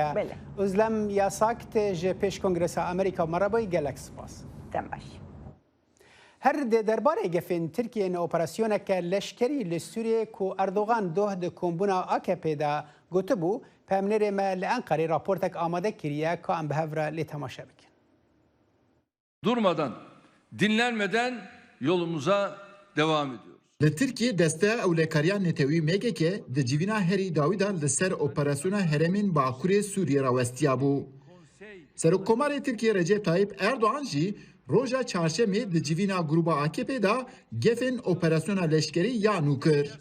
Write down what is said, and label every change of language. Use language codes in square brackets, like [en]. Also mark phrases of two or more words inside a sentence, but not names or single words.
[ku] Özlem yasak tê ji pêş Kongresa Amerîka merhaba gelek spas. Baş. Her dê derbarê gefên Tirkiyeyên operasyoneke leşkerî li Sûriyê ku Erdogan doh di kombûna AKP de gotibû pemnêrê me li Enqerê raportek amade kiriye ka em bi hev re lê temaşe bikin. [tr] Durmadan, dinlenmeden yolumuza devam ediyoruz. [ku] Li Tirkiye desteya ewlekariya netewî MKK di civîna Herî Dawîda li ser operasyona heremên Bakurê Sûriye ra westiya bû. Serokkomarê Tirkiye Recep Tayyip Erdoğan jî roja çarşemê di civîna gruba AKP da gefên operasyona leşkerî ya nû kir.